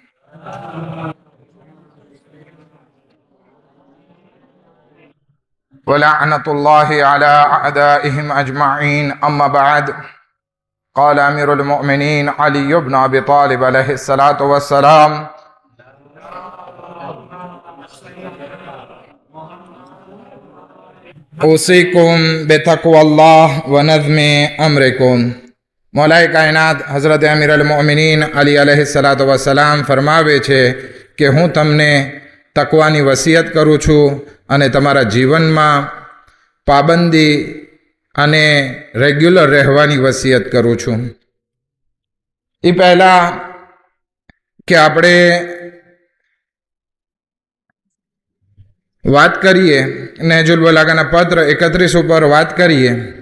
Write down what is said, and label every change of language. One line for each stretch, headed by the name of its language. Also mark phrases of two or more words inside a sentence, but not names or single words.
Arabic: ولعنة الله على أعدائهم أجمعين أما بعد قال أمير المؤمنين علي بن أبي طالب عليه الصلاة والسلام أوصيكم بتقوى الله ونظم أمركم.
Gujarati: મૌલાએ કાયનાત હઝરત અમીર અલ-મોમિનીન અલી
Arabic: عليه الصلاة والسلام
Gujarati: ફરમાવે છે કે હું તમને તકવાની વસિયત કરું છું અને તમારા જીવનમાં પાબંદી અને રેગ્યુલર રહેવાની વસિયત કરું છું. એ પહેલાં કે આપણે વાત કરીએ નહેજુલ બલાગાના પત્ર 31 ઉપર વાત કરીએ.